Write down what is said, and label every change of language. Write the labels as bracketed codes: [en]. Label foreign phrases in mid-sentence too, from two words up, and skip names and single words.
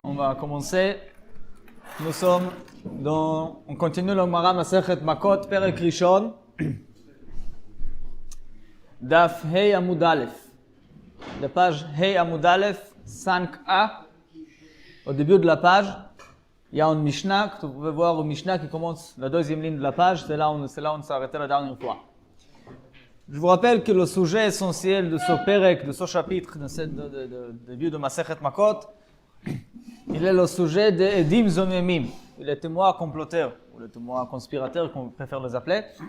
[fr] va commencer. On continue le Gemara Masechet Makot, [he] פרק ראשון, דף ה עמוד א. [fr] La page [he] ה עמוד א, [fr] 5a. Au début de la page, il y a une Mishnah, que vous pouvez voir une Mishnah qui commence la deuxième ligne de la page, c'est là où on s'est arrêté la dernière fois. Je vous rappelle que le sujet essentiel de ce Perek, de ce chapitre, de ce début de Masechet Makot, il est le sujet des [he] עדים זוממים, [fr] les témoins comploteurs, ou les témoins conspirateurs, comme on préfère les appeler.